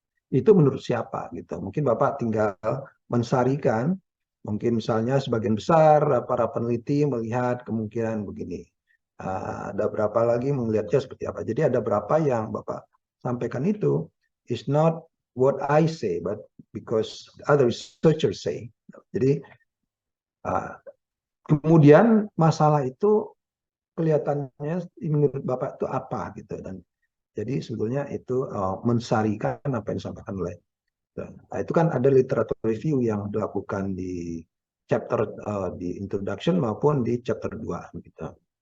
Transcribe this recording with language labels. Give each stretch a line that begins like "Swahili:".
Indonesian: Itu menurut siapa gitu? Mungkin Bapak tinggal mensarikan, mungkin misalnya sebagian besar para peneliti melihat kemungkinan begini. Ada berapa lagi melihatnya seperti apa? Jadi ada berapa yang Bapak sampaikan itu
English: is not what I say, but because other researchers say.
Indonesian: Jadi kemudian masalah itu kelihatannya menurut Bapak itu apa gitu, dan jadi sebetulnya itu mensarikan apa yang disampaikan oleh. Nah, itu kan ada literatur review yang dilakukan di chapter di introduction maupun di chapter 2 gitu.